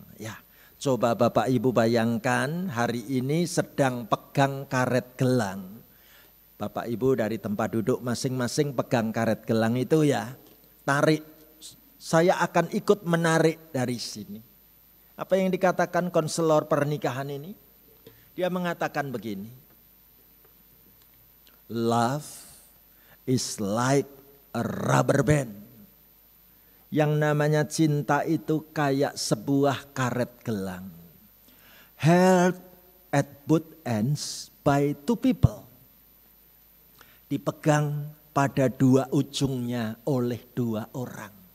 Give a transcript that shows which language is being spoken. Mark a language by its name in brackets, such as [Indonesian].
[Indonesian] Ya, coba bapak ibu bayangkan hari ini sedang pegang karet gelang. Bapak ibu dari tempat duduk masing-masing pegang karet gelang itu ya, tarik. Saya akan ikut menarik dari sini. Apa yang dikatakan konselor pernikahan ini? Dia mengatakan begini. [English] Love is like a rubber band. [Indonesian] Yang namanya cinta itu kayak sebuah karet gelang. [English] Held at both ends by two people. [Indonesian] Dipegang pada dua ujungnya oleh dua orang.